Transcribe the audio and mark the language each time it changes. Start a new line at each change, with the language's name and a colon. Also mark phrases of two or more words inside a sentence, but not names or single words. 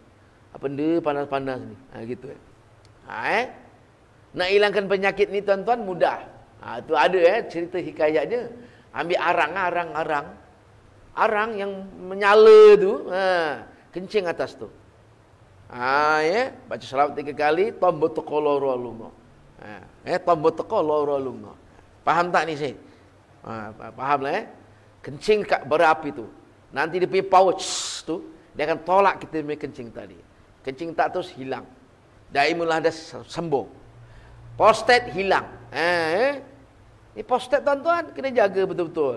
Malay: Apa benda panas-panas ni? Gitu Nak hilangkan penyakit ni tuan-tuan mudah. Tu ada cerita hikayatnya. Ambil arang yang menyala tu, kencing atas tu. Baca selawat 3 kali,
Javanese: tombo teko loro lunga. Tombo teko loro lunga.
Malay: Faham tak ni Syed? Faham lah kencing kat berapi tu. Nanti dia pergi pouch tu, dia akan tolak kita punya kencing tadi. Kencing tak terus hilang.
Arabic: Daimul hadas
Malay: sembuh. Prostat hilang. Ni prostat tuan-tuan kena jaga betul-betul.